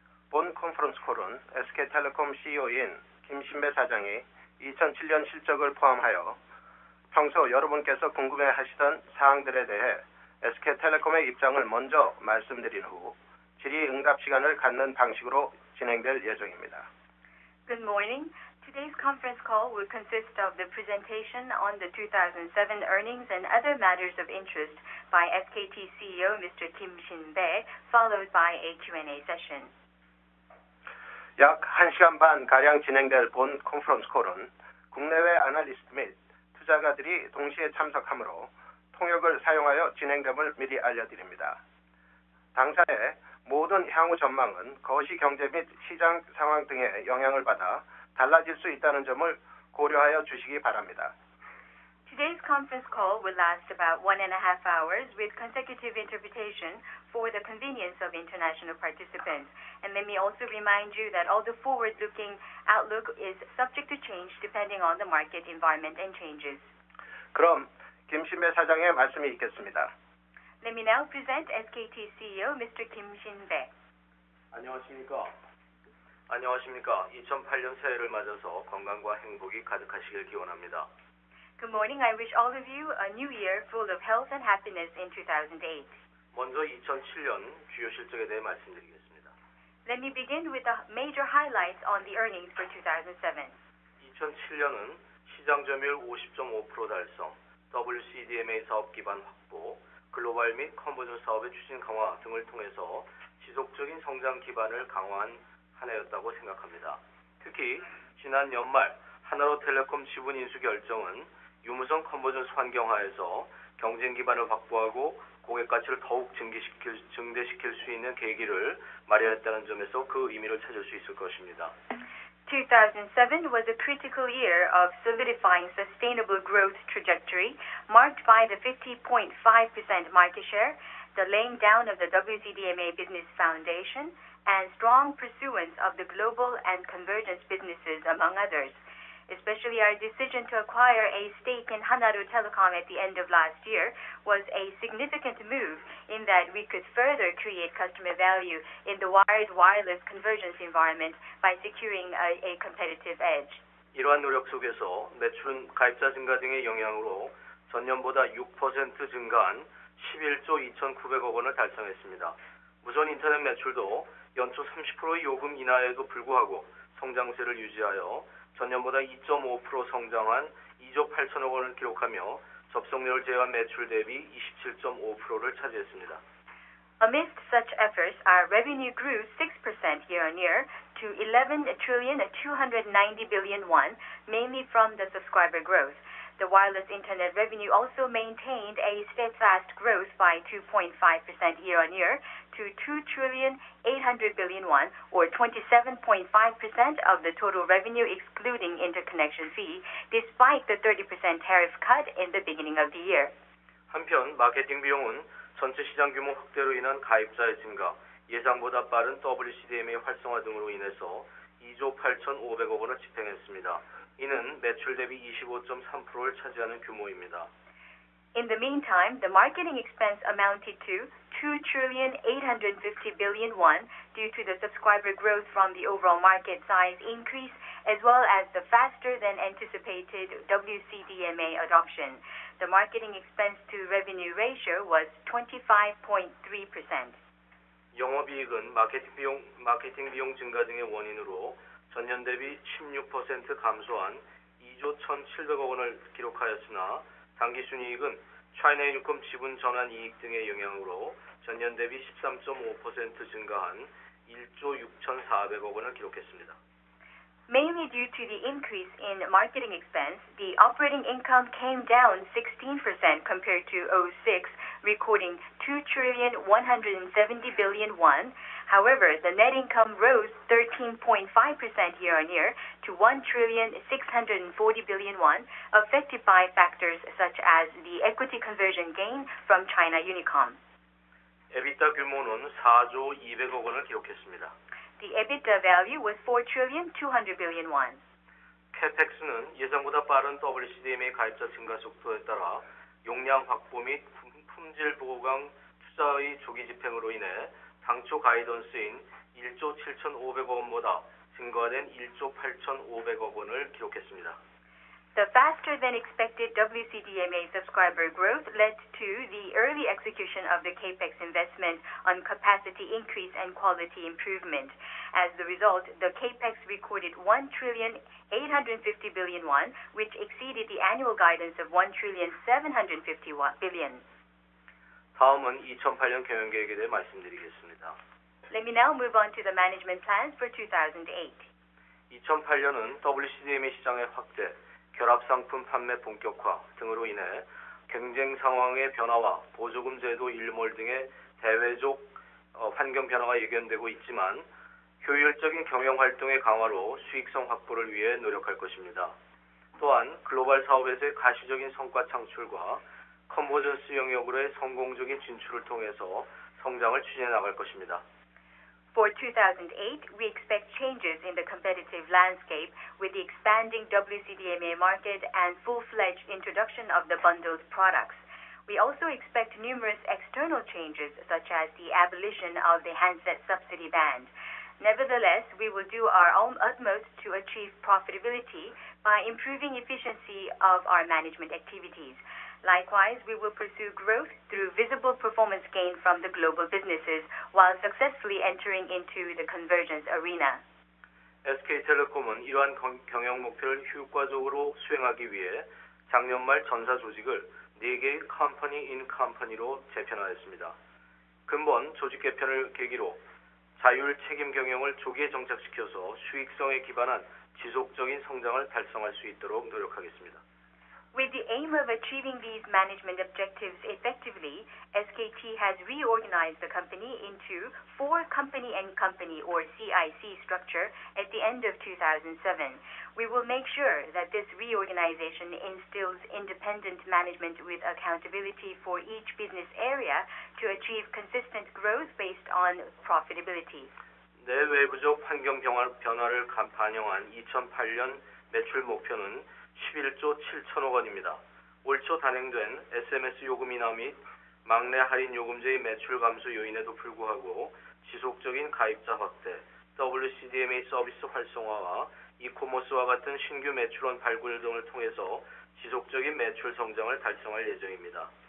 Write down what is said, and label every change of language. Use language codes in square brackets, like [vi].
[ko] 본 컨퍼런스 콜은 SK텔레콤 CEO인 김신배 사장이 2007년 실적을 포함하여 평소 여러분께서 궁금해하시던 사항들에 대해 SK텔레콤의 입장을 먼저 말씀드린 후 질의응답 시간을 갖는 방식으로 진행될 예정입니다. [en] Good morning. Today's conference call will consist of the presentation on the 2007 earnings and other matters of interest by SKT CEO Mr. Kim Shin-bae, followed by a Q&A session. [ko] 약 1시간 반 가량 진행될 본 컨퍼런스 콜은 국내외 애널리스트 및 투자가들이 동시에 참석하므로 통역을 사용하여 진행됨을 미리 알려드립니다. 당사의 모든 향후 전망은 거시 경제 및 시장 상황 등의 영향을 받아 달라질 수 있다는 점을 고려하여 주시기 바랍니다. [en] Today's conference call will last about 1.5 hours with consecutive interpretation for the convenience of international participants. And let me also remind you that all the forward-looking outlook is subject to change depending on the market environment and changes. [ko] 그럼 김신배 사장의 말씀이 있겠습니다. [en] Let me now present SKT CEO Mr. Kim Shin-bae. [ko] 안녕하십니까. 2008년 새해를 맞아서 건강과 행복이 가득하시길 기원합니다. [en] Good morning. I wish all of you a new year full of health and happiness in 2008. [ko] 먼저 2007년 주요 실적에 대해 말씀드리겠습니다. [en] Let me begin with the major highlights on the earnings for 2007. [ko] 2007년은 시장 점유율 50.5% 달성, WCDMA 사업 기반 확보, 글로벌 및 컨버전 사업의 추진 강화 등을 통해서 지속적인 성장 기반을 강화한 한 해였다고 생각합니다. 특히 지난 연말 하나로텔레콤 지분 인수 결정은 유무선 컨버전스 환경하에서 경쟁 기반을 확보하고 고객 가치를 더욱 증대시킬 수 있는 계기를 마련했다는 점에서 그 의미를 찾을 수 있을 것입니다. [en] 2007 was a critical year of solidifying sustainable growth trajectory, marked by the 50.5% market share, the laying down of the WCDMA business foundation, and strong pursuance of the global and convergence businesses, among others. Especially our decision to acquire a stake in Hanaru Telecom at the end of last year was a significant move in that we could further create customer value in the wired wireless convergence environment by securing a competitive edge. [ko] 이러한 노력 속에서 매출은 가입자 증가 등의 영향으로 전년보다 6% 증가한 11조 2,900억 원을 달성했습니다. 무선 인터넷 매출도 연초 30%의 요금 인하에도 불구하고 성장세를 유지하여 전년보다 2.5% 성장한 2조 8천억 원을 기록하며 접속료를 제외한 매출 대비 27.5%를 차지했습니다. [en] Amidst such efforts, our revenue grew 6% year-on-year to 11 trillion 290 billion won, mainly from the subscriber growth. The wireless internet revenue also maintained a steadfast growth by 2.5% year-on-year to 2 trillion 800 billion won, or 27.5% of the total revenue excluding interconnection fee, despite the 30% tariff cut in the beginning of the year. [ko] 한편 마케팅 비용은 전체 시장 규모 확대로 인한 가입자의 증가, 예상보다 빠른 WCDMA 활성화 등으로 인해서 2조 8,500억 원을 집행했습니다. 이는 매출 대비 25.3%를 차지하는 규모입니다. [en] In the meantime, the marketing expense amounted to 2 trillion 850 billion won due to the subscriber growth from the overall market size increase as well as the faster than anticipated WCDMA adoption. The marketing expense to revenue ratio was 25.3%. [ko] 영업이익은 마케팅 비용 증가 등의 원인으로 전년 대비 16% 감소한 2조 1,700억 원을 기록하였으나 당기순이익은 차이나유니콤 지분 전환 이익 등의 영향으로 전년 대비 13.5% 증가한 1조 6,400억 원을 기록했습니다. [en] Mainly due to the increase in marketing expense, the operating income came down 16% compared to 2006, recording 2 trillion 170 billion won. However, the net income rose 13.5% year-on-year to 1 trillion 640 billion won, affected by factors such as the equity conversion gain from China Unicom. [ko] 에비타 규모는 4조 200억 원을 기록했습니다. [en] The EBITDA value was 4 trillion 200 billion won. [ko] CapEx는 예상보다 빠른 WCDMA 가입자 증가 속도에 따라 용량 확보 및 품질 보강 투자의 조기 집행으로 인해 당초 가이던스인 1조 7,500억 원보다 증가된 1조 8,500억 원을 기록했습니다. [en] The faster than expected WCDMA subscriber growth led to the early execution of the CAPEX investment on capacity increase and quality improvement. As the result, the CAPEX recorded 1,850 billion won, which exceeded the annual guidance of 1,750 billion. [ko] 다음은 2008년 경영계획에 대해 말씀드리겠습니다. [en] Let me now move on to the management plans for 2008. [ko] 2008년은 WCDMA 시장의 확대, 결합상품 판매 본격화 등으로 인해 경쟁 상황의 변화와 보조금 제도 일몰 등의 대외적 환경 변화가 예견되고 있지만 효율적인 경영 활동의 강화로 수익성 확보를 위해 노력할 것입니다. 또한 글로벌 사업에서의 가시적인 성과 창출과 컨버전스 영역으로의 성공적인 진출을 통해서 성장을 추진해 나갈 것입니다. [en] For 2008, we expect changes in the competitive landscape with the expanding WCDMA market and full-fledged introduction of the bundled products. We also expect numerous external changes such as the abolition of the handset subsidy ban. Nevertheless, we will do our utmost to achieve profitability by improving efficiency of our management activities. Likewise, we will pursue growth through visible performance gain from the global businesses while successfully entering into the convergence arena. [ko] SK텔레콤은 이러한 경영 목표를 효과적으로 수행하기 위해 작년 말 전사 조직을 4개의 컴퍼니 인 컴퍼니로 재편하였습니다. 근본 조직 개편을 계기로 자율 책임 경영을 조기에 정착시켜서 수익성에 기반한 지속적인 성장을 달성할 수 있도록 노력하겠습니다. [en] With the aim of achieving these management objectives effectively, SKT has reorganized the company into 4 company and company or CIC structure at the end of 2007. We will make sure that this reorganization instills independent management with accountability for each business area to achieve consistent growth based on profitability. [ko] 내외부적 환경 변화를 반영한 2008년 매출 목표는 11조 7천억 원입니다. 올 초 단행된 SMS 요금 인하 및 막내 할인 요금제의 매출 감소 요인에도 불구하고 지속적인 가입자 확대, WCDMA 서비스 활성화와 이코머스와 같은 신규 매출원 발굴 등을 통해서 지속적인 매출 성장을 달성할 예정입니다.